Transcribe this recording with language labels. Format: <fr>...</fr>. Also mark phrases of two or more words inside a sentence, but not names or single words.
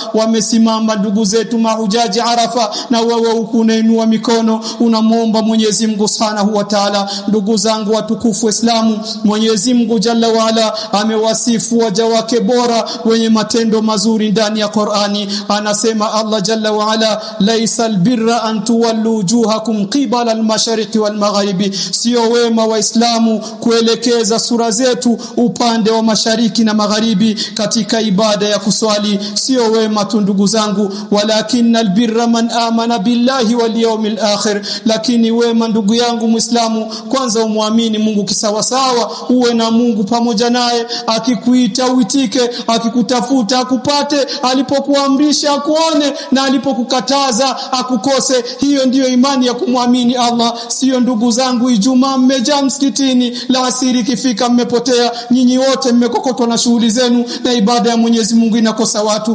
<sw>Wamesimama ndugu zetu mahujaji Arafa, na wewe unainua mikono unamuomba Mwenyezi Mungu</sw> <ar>سبحانه وتعالى.</ar> <sw>Ndugu zangu watukufu Islamu, Mwenyezi Mungu</sw> <ar>جل وعلا</ar> <sw>amewasifu waja wake bora wenye matendo mazuri ndani ya Qur'ani.</sw> <ar>Anasema الله جل وعلا ليس البر أن تولوا وجوهكم قبل المشرق والمغرب,</ar> <sw>sio wema waislamu kuelekeza sura zetu upande wa mashariki na magharibi katika ibada ya kuswali. Sio wema tu ndugu zangu,</sw> <ar>ولكن البر من آمن بالله واليوم الآخر,</ar> <sw>lakini wema ndugu yangu Muislamu, kwanza umwamini Mungu kisawasawa, uwe na Mungu pamoja naye, akikuita uitike, akikutafuta akupate, alipokuamrisha akuone, na alipokukataza akukose. Hiyo ndiyo imani ya kumwamini Allah. Sio ndugu zangu Ijumaa mmejaa msikitini, la asiri kifika mmepotea, nyinyi wote mmekokotwa na shughuli zenu, na ibada ya Mwenyezi Mungu inakosa watu.</sw>